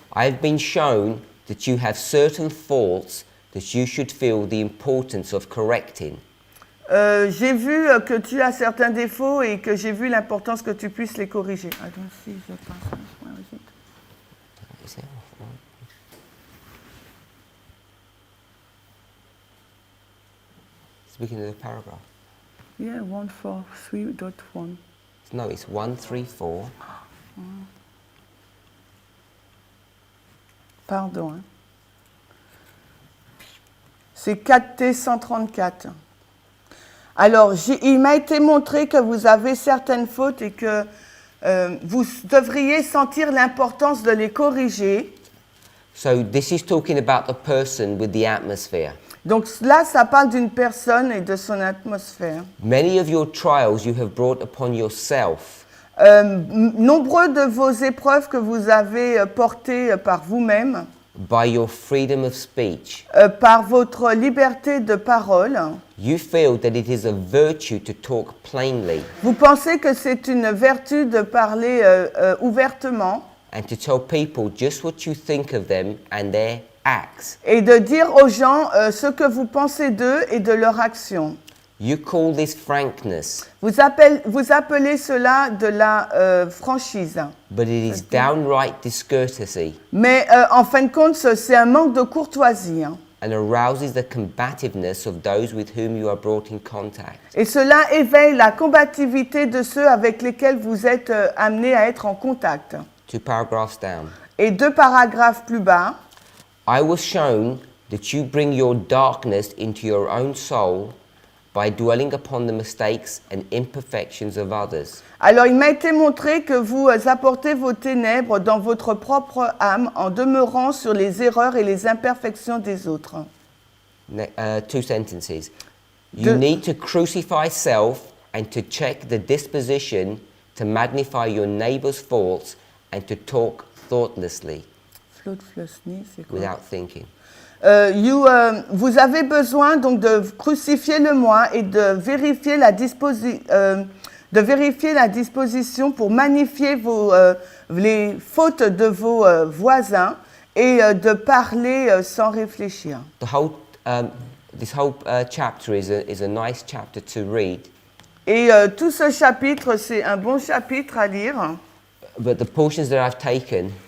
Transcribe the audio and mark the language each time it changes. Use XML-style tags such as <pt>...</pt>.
<en>I have been shown that you have certain faults that you should feel the importance of correcting.</en> <fr>J'ai vu que tu as certains défauts et que j'ai vu l'importance que tu puisses les corriger.</fr> <en>I don't see the passage. Where is it? Is it? Speaking of the paragraph. Yeah, 143.1. No, it's 134.</en> <fr>Pardon. Hein. C'est 4T 134. Alors, il m'a été montré que vous avez certaines fautes et que vous devriez sentir l'importance de les corriger.</fr> <en>So this is talking about the person with the atmosphere.</en> <fr>Donc là, ça parle d'une personne et de son atmosphère.</fr> <en>Many of your trials you have brought upon yourself.</en> <fr>Nombreux de vos épreuves que vous avez portées par vous-même.</fr> <en>By your freedom of speech.</en> <fr>Par votre liberté de parole.</fr> <en>You feel that it is a virtue to talk plainly.</en> <fr>Vous pensez que c'est une vertu de parler ouvertement.</fr> <en>And to tell people just what you think of them and their acts.</en> <fr>Et de dire aux gens ce que vous pensez d'eux et de leurs actions.</fr> <en>You call this frankness.</en> <fr>Vous appelez cela de la franchise.</fr> <en>But it is downright discourtesy.</en> <fr>Mais en fin de compte, c'est un manque de courtoisie. Hein.</fr> <en>And arouses the combativeness of those with whom you are brought in contact.</en> <fr>Et cela éveille la combativité de ceux avec lesquels vous êtes amenés à être en contact.</fr> <en>2 paragraphs down.</en> <fr>Et 2 paragraphes plus bas.</fr> <en>I was shown that you bring your darkness into your own soul by dwelling upon the mistakes and imperfections of others.</en> <fr>Alors il m'a été montré que vous apportez vos ténèbres dans votre propre âme en demeurant sur les erreurs et les imperfections des autres.</fr> <en>Two sentences. You need to crucify self and to check the disposition to magnify your neighbor's faults and to talk thoughtlessly without thinking.</en> <fr>Vous avez besoin donc de crucifier le moi et de vérifier la disposition pour magnifier les fautes de vos voisins et de parler sans réfléchir.</fr> <en>This whole chapter is a nice chapter to read.</en> <fr>Et tout ce chapitre, c'est un bon chapitre à lire.</fr> <en>But the portions that I've taken</en>